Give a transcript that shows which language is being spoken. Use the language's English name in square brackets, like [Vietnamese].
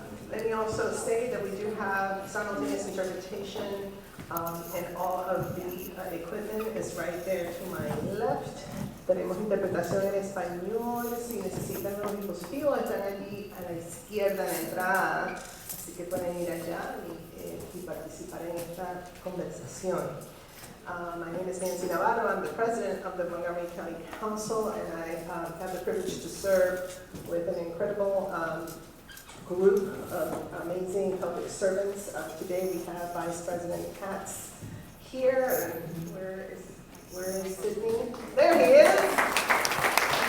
[English] Let me also say that we do have simultaneous interpretation, and all of the equipment is right there to my left. [Spanish] Tenemos interpretación en español. Si necesitan los dispositivos, están allí a la izquierda en la entrada, así que pueden ir allá y participar en esta conversación. [English] My name is Nancy Navarro. I'm the president of the Montgomery County Council, and I have the privilege to serve with an incredible group of amazing public servants. Today we have Vice President Katz here. And where is Sydney? There he is.